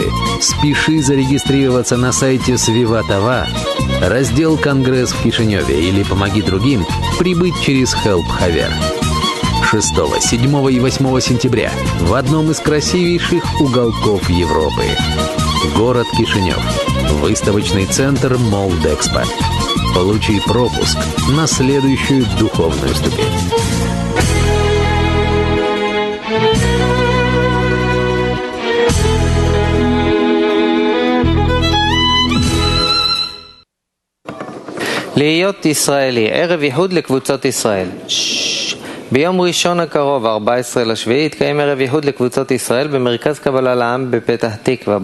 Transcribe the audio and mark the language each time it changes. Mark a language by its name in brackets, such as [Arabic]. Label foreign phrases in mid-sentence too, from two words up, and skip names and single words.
[Russian] Спеши зарегистрироваться на сайте Свиватова, раздел «Конгресс в Кишиневе» или «Помоги другим» прибыть через Help Haver. 6, 7 и 8 сентября в одном из красивейших уголков Европы. Город Кишинев. Выставочный центр Молдэкспо. Получи пропуск на следующую духовную ступень. [Hebrew] להיות ישראלי, ערב ייחוד לקבוצות ישראל. ביום ראשון הקרוב, 14 לשביעי, יתקיים ערב ייחוד לקבוצות ישראל במרכז קבלה לעם בפתח תקווה.